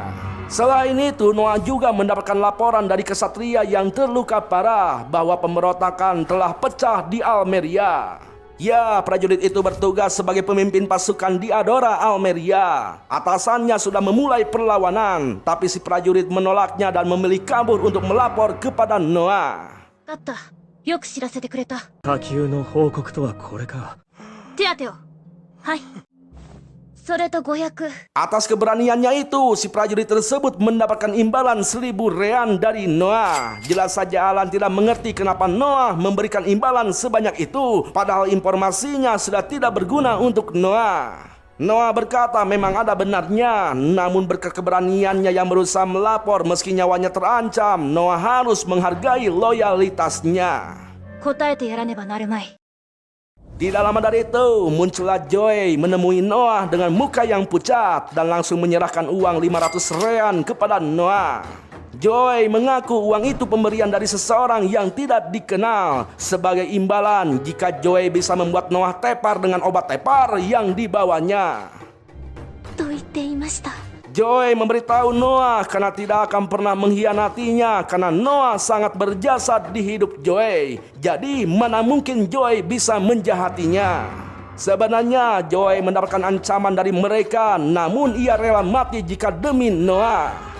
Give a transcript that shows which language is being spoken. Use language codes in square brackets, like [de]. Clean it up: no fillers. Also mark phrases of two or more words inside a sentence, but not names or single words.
[id] Selain itu, Noah juga mendapatkan laporan dari kesatria yang terluka parah bahwa pemberontakan telah pecah di Almeria. Ya, prajurit itu bertugas sebagai pemimpin pasukan di Adora, Almeria. Atasannya sudah memulai perlawanan, tapi si prajurit menolaknya dan memilih kabur untuk melapor kepada Noah. [ja] だった。よく知らせてくれた。火球の報告とはこれか。手当てを。はい。それと500。 [id] Atas keberaniannya itu, si prajurit tersebut mendapatkan imbalan 1000 rean dari Noah. Jelas saja Alan tidak mengerti kenapa Noah memberikan imbalan sebanyak itu, padahal informasinya sudah tidak berguna untuk Noah. Noah berkata memang ada benarnya, namun berkat keberaniannya yang berusaha melapor meski nyawanya terancam, Noah harus menghargai loyalitasnya. [ja] 答えてやらねばなるまい。 [id] Tidak lama dari itu, muncullah Joy menemui Noah dengan muka yang pucat dan langsung menyerahkan uang 500 rean kepada Noah. Joy mengaku uang itu pemberian dari seseorang yang tidak dikenal sebagai imbalan jika Joy bisa membuat Noah tepar dengan obat tepar yang dibawanya. [ja] と言っていました。 [id] Joy memberitahu Noah karena tidak akan pernah mengkhianatinya karena Noah sangat berjasa di hidup Joy. Jadi mana mungkin Joy bisa menjahatinya. Sebenarnya Joy mendapatkan ancaman dari mereka, namun ia rela mati jika demi Noah.